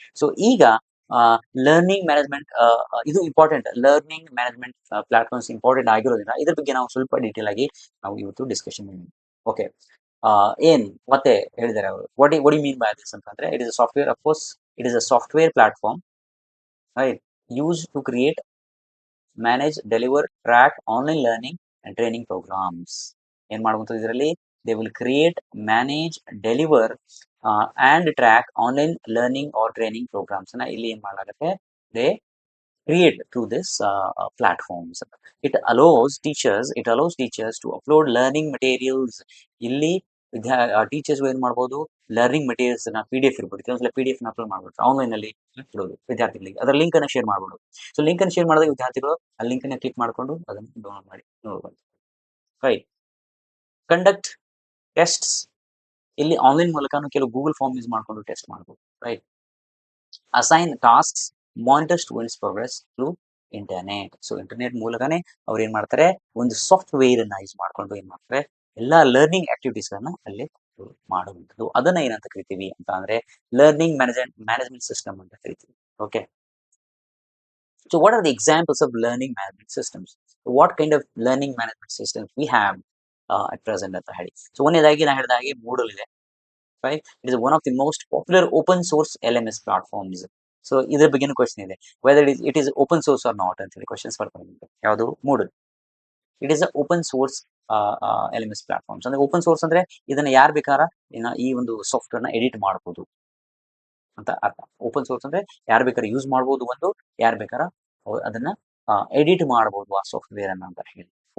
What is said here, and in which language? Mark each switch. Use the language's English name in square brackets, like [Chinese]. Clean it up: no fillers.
[Kannada] So ಈಗ learning management ಇದು important, learning management platforms important ಆಗಿರೋದ್ರಿಂದ ಇದ್ರ ಬಗ್ಗೆ ನಾವು ಸ್ವಲ್ಪ ಡೀಟೇಲ್ ಆಗಿ ನಾವು ಇವತ್ತು ಡಿಸ್ಕಷನ್ ಮಾಡೋಣ. [English] okay, [Kannada] ಏನ್ ಮತ್ತೆ ಹೇಳಿದ್ದಾರೆ ಅವರು, [English] What you mean by this ಅಂತಂದ್ರೆ, it is a software, of course it is a software platform, right, use to create, manage, deliver, track online learning and training programs. [Kannada] ಏನ್ ಮಾಡುವಂಥದ್ದು ಇದರಲ್ಲಿ, [English] they will create, manage, deliver and track online learning or training programs [Kannada] na illi ಏನು ಮಾಡಲಾಗುತ್ತೆ, [English] they create through this platforms. It allows teachers to upload learning materials. [Kannada] ಇಲ್ಲಿ teachers ಏನು ಮಾಡಬಹುದು, learning materials ನ PDF ಇರ್ಬೋದು, ಕೆಲವೊಂದ್ಸಲ PDF ನ upload ಮಾಡಬಹುದು, ಆನ್ಲೈನ್ ಅಲ್ಲಿ ಇಡೋದು ವಿದ್ಯಾರ್ಥಿಗಳಿಗೆ, ಅದರ ಲಿಂಕ್ ಅನ್ನು ಶೇರ್ ಮಾಡಬಹುದು. ಸೊ ಲಿಂಕ್ ಅನ್ನು ಶೇರ್ ಮಾಡಿದಾಗ ವಿದ್ಯಾರ್ಥಿಗಳು ಆ ಲಿಂಕ್ ಅನ್ನು ಕ್ಲಿಕ್ ಮಾಡಿಕೊಂಡು ಅದನ್ನು ಡೌನ್ಲೋಡ್ ಮಾಡಿ ನೋಡಬಹುದು. ರೈಟ್, ಕಂಡಕ್ಟ್ ಟೆಸ್ಟ್ಸ್, ಇಲ್ಲಿ ಆನ್ಲೈನ್ ಮೂಲಕನೂ ಕೆಲವು ಗೂಗಲ್ ಫಾರ್ಮ್ ಯೂಸ್ ಮಾಡ್ಕೊಂಡು ಟೆಸ್ಟ್ ಮಾಡಬಹುದು. [English] Right, assign tasks, monitor students progress through internet. [Kannada] So internet ಮೂಲಕನೇ ಅವ್ರು ಏನ್ ಮಾಡ್ತಾರೆ, ಒಂದು ಸಾಫ್ಟ್ವೇರ್ ಅನ್ನ ಯೂಸ್ ಮಾಡ್ಕೊಂಡು ಏನ್ ಮಾಡ್ತಾರೆ, ಎಲ್ಲಾ ಲರ್ನಿಂಗ್ ಆಕ್ಟಿವಿಟೀಸ್ ಗಳನ್ನ ಅಲ್ಲಿ ಮಾಡುವಂಥದ್ದು. ಅದನ್ನ ಏನಂತ ಕರಿತೀವಿ ಅಂತ ಅಂದ್ರೆ, ಲರ್ನಿಂಗ್ ಮ್ಯಾನೇಜ್ಮೆಂಟ್ ಸಿಸ್ಟಮ್ ಅಂತ ಕರಿತೀವಿ. Okay, [English] so what are the examples of learning management systems? What kind of learning management systems we have at present [Kannada] ಅಂತ ಹೇಳಿ. ಸೊ ಒಂದನೇದಾಗಿ ನಾ ಹೇಳಿದ ಹಾಗೆ ಮೂಡಲ್ ಇದೆ. [English] Right, it is one of the most popular open source LMS platforms. So [Kannada] ಇದ್ರ ಬಗ್ಗೆನೂ question ಇದೆ, [English] whether it is open source or not [Kannada] ಅಂತ ಹೇಳಿ ಕ್ವಶನ್ಸ್ ಬರ್ತಾರೆ. [English] ಯಾವುದು Moodle, it is a open source LMS platforms. [Kannada] ಅಂದ್ರೆ ಓಪನ್ ಸೋರ್ಸ್ ಅಂದ್ರೆ ಇದನ್ನ ಯಾರು ಬೇಕಾರ ಈ ಒಂದು ಸಾಫ್ಟ್ವೇರ್ ನ ಎಡಿಟ್ ಮಾಡಬಹುದು ಅಂತ ಅರ್ಥ. ಓಪನ್ ಸೋರ್ಸ್ ಅಂದ್ರೆ ಯಾರು ಬೇಕಾದ್ರೆ ಯೂಸ್ ಮಾಡಬಹುದು, ಒಂದು ಯಾರು ಬೇಕಾರ ಅದನ್ನ ಎಡಿಟ್ ಮಾಡಬಹುದು ಆ ಸಾಫ್ಟ್ವೇರ್ ಅನ್ನ ಅಂತ ಹೇಳಿ.